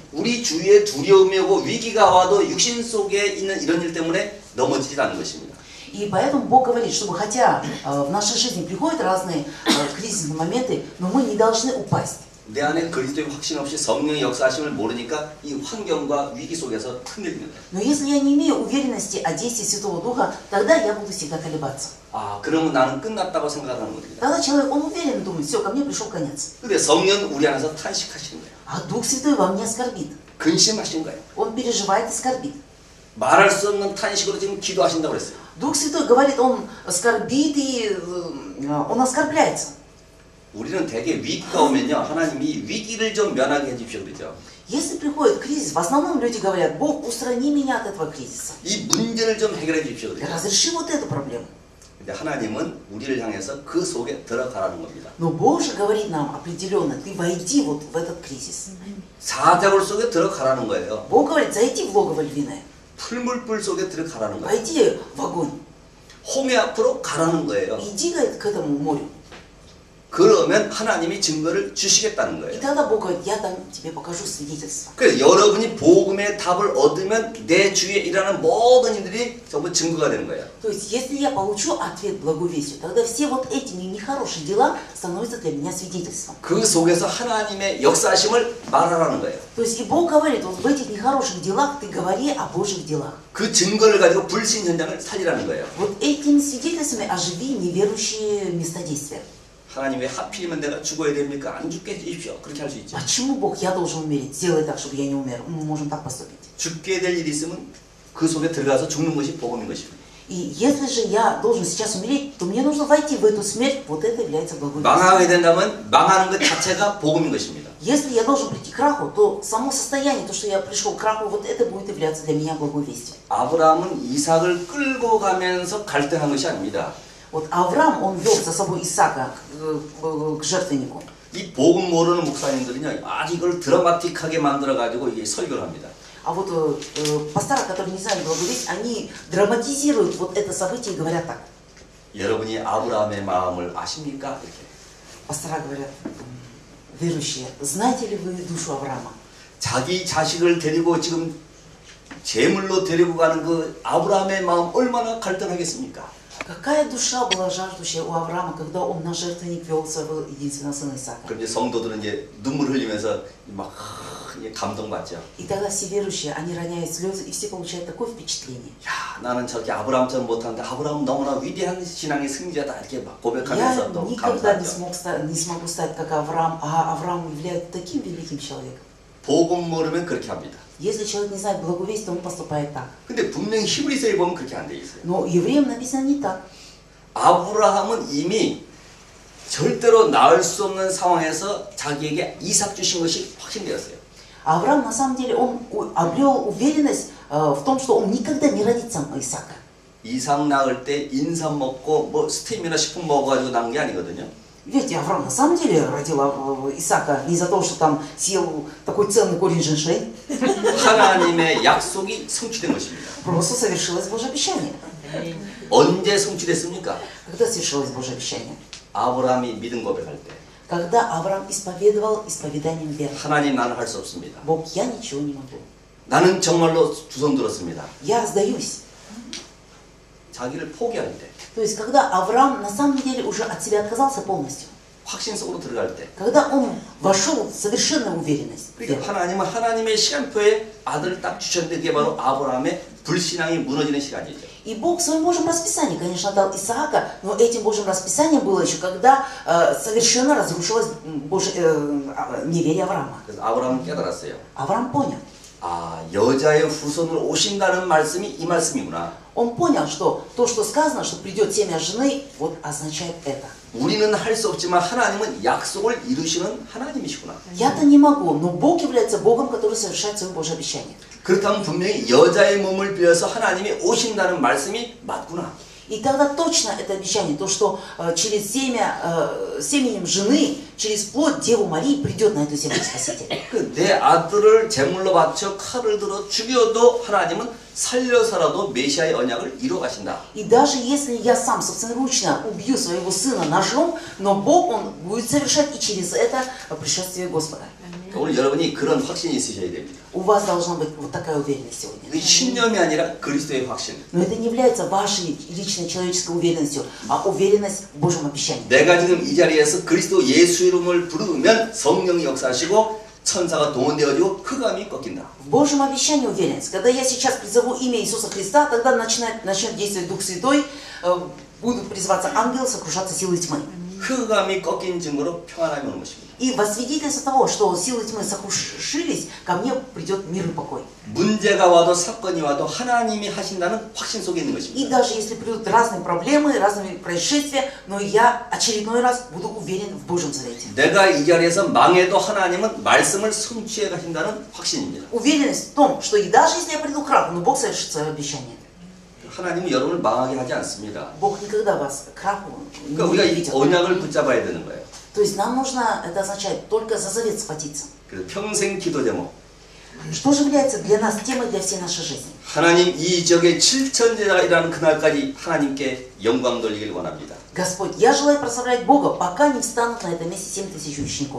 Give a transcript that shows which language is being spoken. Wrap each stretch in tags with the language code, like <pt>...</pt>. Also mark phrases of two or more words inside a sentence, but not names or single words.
<ko>우리 주위에 두려움이 오고 위기가 와도 육신 속에 있는 이런 일 때문에 넘어지지 않는 것입니다.</ko> <ru>И поэтому Бог говорит, чтобы хотя в нашей жизни приходят разные кризисные моменты, но мы не должны упасть.</ru> <ko>내 안에 그리스도의 확신 없이 성령의 역사하심을 모르니까 이 환경과 위기 속에서 흔들립니다.</ko> <ru>Но если я не имею уверенности о действии Святого Духа, тогда я буду всегда колебаться.</ru> <ko>아, 그러면 나는 끝났다고 생각하는 겁니다.</ko> <ru>Тогда человек, он уверен, думает, все, ко мне пришел конец.</ru> <ko>근데 성령은 우리 안에서 탄식하시는 거예요.</ko> <ru>А Дух Святой во мне скорбит.</ru> <ko>근심하신 거예요.</ko> <ru>Он переживает и скорбит.</ru> <ko>말할 수 없는 탄식으로 지금 기도하신다고 그랬어요.</ko> <ru>Дух Святой говорит, он скорбит и он оскорбляется.</ru> <ko>우리는 대개 위기가 오면요, 하나님이 위기를 좀 면하게 해주십시오, 그러죠.</ko> <ru>Если приходит кризис, в основном люди говорят, Бог, устрани меня от этого кризиса.</ru> <ko>이 문제를 좀 해결해 주십시오, 그러죠.</ko> <ru>Разреши вот эту проблему.</ru> <ko>근데 하나님은 우리를 향해서 그 속에 들어가라는 겁니다.</ko> <ru>Но Бог же говорит нам определенно, ты войди вот в этот кризис.</ru> <ko>사자굴 속에 들어가라는 거예요.</ko> <ru>Бог говорит, зайди в логово львиное.</ru> <ko>풀물불 속에 들어가라는 거예요.</ko> <ru>Войди в огонь.</ru> <ko>홍해 앞으로 가라는 거예요.</ko> <ru>Иди, говорит, к этому морю.</ru> <ko>그러면 하나님이 증거를 주시겠다는</ko> <ru>И</ru> <ko>거예요.</ko> <ru>тогда Бог говорит, я там тебе покажу свидетельство.</ru> <ko>그래서 여러분이 복음의 답을 얻으면 내 주위에 일하는 모든 일들이 전부 증거가 되는 거예요.</ko> <ru>То есть, если я получу ответ благовестию, тогда все вот эти нехорошие дела становятся для меня свидетельством.</ru> <ko>그 속에서 하나님의 역사하심을 말하라는 거예요.</ko> <ru>То есть, и Бог говорит, вот в этих нехороших делах ты говори о Божьих делах.</ru> <ko>그 증거를 가지고 불신 현장을 살리라는 거예요.</ko> <ru>Вот этими свидетельствами оживи неверующие места действия.</ru> <ko>하나님 왜 하필이면 내가 죽어야 됩니까? 안 죽게 해주십시오. 그렇게 할 수 있죠.</ko> <ru>Почему Бог, я должен умереть? Сделай так, чтобы я не умер. Мы можем так поступить.</ru> <ko>죽게 될 일이 있으면 그 속에 들어가서 죽는 것이 복음인 것입니다.</ko> <ru>И если же я должен сейчас умереть, то мне нужно войти в эту смерть. Вот это является благовестием.</ru> <ko>망하게 된다면 망하는 것 자체가 복음인 것입니다.</ko> <ru>Если я должен прийти к краху, то само состояние, то, что я пришел к краху, вот это будет являться для меня благовестием.</ru> <ko>아브라함은 이삭을 끌고 가면서 갈등한 것이 아닙니다.</ko> <ru>Вот Авраам, он вел за собой Исаака к жертвеннику.</ru> <ko>이 복음 모르는 목사님들은요, 아주 이걸 드라마틱하게 만들어가지고 이게 설교를 합니다.</ko> <ru>А вот пастора, которые не знают благовестия, они драматизируют вот это событие и говорят так.</ru> <ko>여러분이 아브라함의 마음을 아십니까? 이렇게.</ko> <ru>Пастора говорят, верующие, знаете ли вы душу Авраама?</ru> <ko>자기 자식을 데리고 지금 제물로 데리고 가는 그 아브라함의 마음 얼마나 갈등하겠습니까?</ko> <ru>Какая душа была жаждущая у Авраама, когда он на жертвенник вел своего единственного сына Исаака?</ru> <ko>그럼 이제 성도들은 이제 눈물 흘리면서 막 감동받죠.</ko> <ru>И тогда все верующие, они роняют слезы, и все получают такое впечатление.</ru> <ko>야, 나는 저렇게 아브라함처럼 못하는데 아브라함은 너무나 위대한 신앙의 승리자다 이렇게 막 고백하면서</ko> <ru>Я</ru> <ko>또</ko> <ru>никогда не</ru> <ko>감사하죠.</ko> <ru>смогу стать как Авраам, а Авраам является таким великим человеком.</ru> <ko>복음 모르면 그렇게 합니다.</ko> <ru>Если человек не знает благовестия, он поступает так.</ru> <ko>근데 분명히 히브리서에 보면 그렇게 안 돼 있어요.</ko> <ru>Но евреям написано не так.</ru> <ko>아브라함은 이미 절대로 나을 수 없는 상황에서 자기에게 이삭 주신 것이 확신되었어요.</ko> <ru>Авраам на самом деле он обрел уверенность в том, что он никогда не родит сам Исаака.</ru> <ko>이삭 낳을 때 인삼 먹고 뭐 스테미나 식품 먹어가지고 낳은 게 아니거든요.</ko> <ru>Ведь Авраам на самом деле родил Исаака не за то, что там съел такой ценный корень женьшень.</ru> <ko>하나님의 약속이 성취된 것입니다.</ko> <ru>Просто совершилось Божье обещание.</ru> <ko>언제 성취됐습니까?</ko> <ru>Когда совершилось Божье обещание?</ru> <ko>아브라함이 믿음 고백할 때.</ko> <ru>Когда Авраам исповедовал исповеданием веры.</ru> <ko>하나님 나는 할 수 없습니다.</ko> <ru>Бог, я ничего не могу.</ru> <ko>나는 정말로 두 손 들었습니다.</ko> <ru>Я сдаюсь.</ru> <ko>자기를 포기할 때.</ko> <ru>То есть, когда Авраам на самом деле уже от себя отказался полностью.</ru> <ko>확신 속으로 들어갈 때.</ko> <ru>Когда он вошел в совершенную уверенность.</ru> <ko>그러니까 하나님은 하나님의 시간표에 아들을 딱 주셨는데 그게 바로 아브라함의 불신앙이 무너지는 시간이죠.</ko> <ru>И Бог в своем Божьем расписании, конечно, дал Исаака, но этим Божьим расписанием было еще, когда совершенно разрушилось неверие Авраама.</ru> <ko>그래서 아브라함은 깨달았어요.</ko> <ru>Авраам понял.</ru> <ko>아, 여자의 후손으로 오신다는 말씀이 이 말씀이구나.</ko> <ru>Он понял, что то, что сказано, что придет семя жены, вот означает это.</ru> <ko>우리는 할 수 없지만 하나님은 약속을 이루시는 하나님이시구나.</ko> <ru>Я-то не могу, но Бог является Богом, который совершает свое Божье обещание.</ru> <ko>그렇다면 분명히 여자의 몸을 빌어서 하나님이 오신다는 말씀이 맞구나.</ko> <ru>И тогда точно это обещание, то, что через семенем жены, через плоть Деву Марии придет на эту землю Спаситель.</ru> <ko>내 아들을 제물로 바쳐 칼을 들어 죽여도 하나님은 살려서라도 메시아의 언약을 이루어 가신다.</ko> <ru>И даже если я сам собственноручно убью своего сына ножом, но Бог, Он будет совершать и через это пришествие Господа.</ru> <ko>오늘 여러분이 그런 확신이 있으셔야 됩니다.</ko> <ru>У вас должна быть вот такая уверенность сегодня.</ru> <ko>이 신념이 아니라 그리스도의 확신.</ko> <ru>Но это не является вашей личной человеческой уверенностью, а уверенность в Божьем обещании.</ru> <ko>내가 지금 이 자리에서 그리스도 예수 이름을 부르면 성령이 역사하시고 천사가 동원되어지고 흑암이 꺾인다.</ko> <ru>В Божьем обещании уверенность. Когда я сейчас призову имя Иисуса Христа, тогда начнет действовать Дух Святой, будут призываться ангелы, сокрушаться силы тьмы.</ru> <ko>흑암이 꺾인 증거로 평안함이 오는 것입니다.</ko> <ru>И во свидетельство того, что силы тьмы сокрушились, ко мне придет мир и покой.</ru> <ko>문제가 와도 사건이 와도 하나님이 하신다는 확신 속에 있는 것입니다.</ko> <ru>И даже если придут разные проблемы, разные происшествия, но я очередной раз буду уверен в Божьем Завете.</ru> <ko>내가 이 자리에서 망해도 하나님은 말씀을 성취해 가신다는 확신입니다.</ko> <ru>Уверенность в том, что и даже если я приду к краху, но Бог совершит свое обещание.</ru> <ko>하나님은 여러분을 망하게 하지 않습니다.</ko> <ru>Бог никогда вас к краху не</ru> <ko>그러니까 우리가 이</ko> <ru>ведет.</ru> <ko>언약을 붙잡아야 되는 거예요.</ko> <ru>То есть нам нужно, это означает, только за завет схватиться.</ru> <ko>그래서 평생 기도 제목.</ko> <ru>Что же является для нас темой для всей нашей жизни?</ru> <ko>하나님 이 지역의 7천제자라는 그날까지 하나님께 영광 돌리길 원합니다.</ko> <ru>Господь, я желаю прославлять Бога, пока не встанут на этом месте 7000 учеников.</ru>